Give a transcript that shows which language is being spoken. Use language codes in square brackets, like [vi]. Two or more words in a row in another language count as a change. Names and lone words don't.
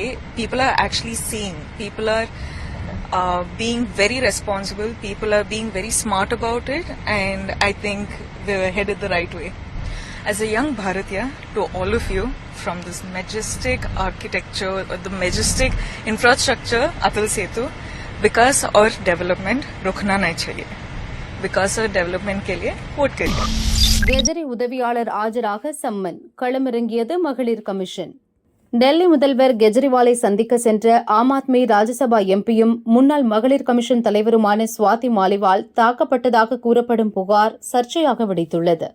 [en] People are actually seeing. People are being very responsible. People are being very smart about it. And I think we're headed the right way. As a young Bharatiya, to all of you, from this majestic architecture, or the majestic infrastructure, [hi] Atal Setu, विकास और डेवलपमेंट रुकना नहीं चाहिए. विकास और डेवलपमेंट के लिए वोट करिए. [ta] கெஜரி உதவியாளர் ஆஜராக சம்மன், களமிறங்கியது மகளிர் கமிஷன். டெல்லி முதல்வர் கெஜ்ரிவாலை சந்திக்க சென்ற ஆம் ஆத்மி ராஜ்யசபா எம்பியும் முன்னாள் மகளிர் கமிஷன் தலைவருமான சுவாதி மாலிவால் தாக்கப்பட்டதாக கூறப்படும் புகார் சர்ச்சையாக வெடித்துள்ளது.